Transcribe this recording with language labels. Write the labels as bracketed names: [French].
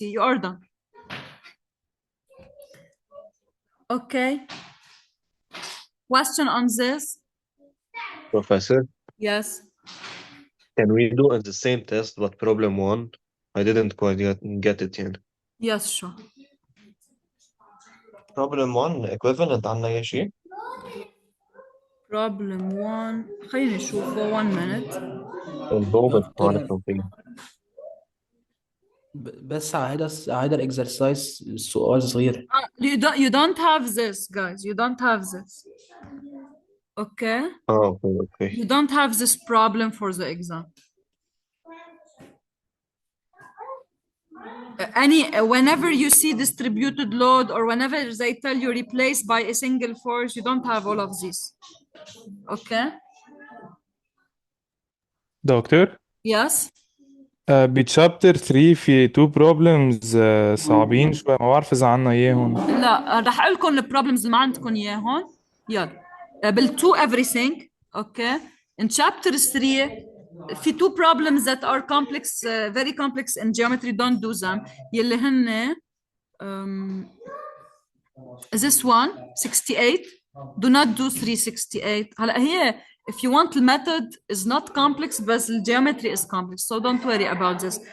[English] You are done. Okay. Question on this? Professor, Yes. can we do at the same test but problem 1? I didn't quite get it yet. Yes, sure. Problem 1 equivalent [Arabic] عنا أي شيء؟ [English] Problem 1 [Arabic] خليني نشوفه [English] 1 minute. [Arabic] الضوء بس ما دكتور، عرفنا فيه. بس هيدا الاكسرسايز سؤال صغير. [English] You don't have this, guys. You don't have this. Okay? Okay. You don't have this problem for the exam. Whenever you see distributed load or whenever they tell you replace by a single force, you don't have all of these. Okay? [Arabic] دكتور [English] Yes? [Arabic] بتشابتر 3 في تو بروبلمز صعبين شوية، ما بعرف إذا عنا إياهم. لا رح اقول لكم البروبلمز اللي ما عندكم اياهم. يلا بال2 [English] everything. Okay? In chapter 3 [Arabic] في [English] two problems that are complex, very complex in geometry, don't do them. [Arabic] يلي هن [English] this one 68, do not do 368. [Arabic] هلا هي [English] if you want the method is not complex but the geometry is complex, so don't worry about this.